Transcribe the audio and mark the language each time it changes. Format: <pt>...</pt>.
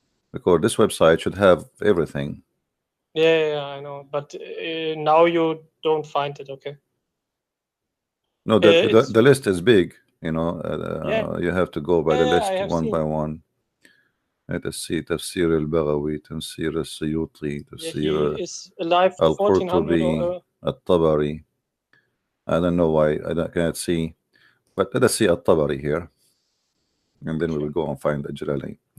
<en>Because this website should have everything. Yeah, I know, but now you don't find it. Okay. No, the list is big. You know, you have to go by the list one by one. Let's see.</en> <ar>تفسير البغوي, تفسير السيوطي, تفسير القرطبي, الطبري.</ar> <en>I don't know why I can't see, but let us see الطبري here, and then we will go and find the Jalalain.</en>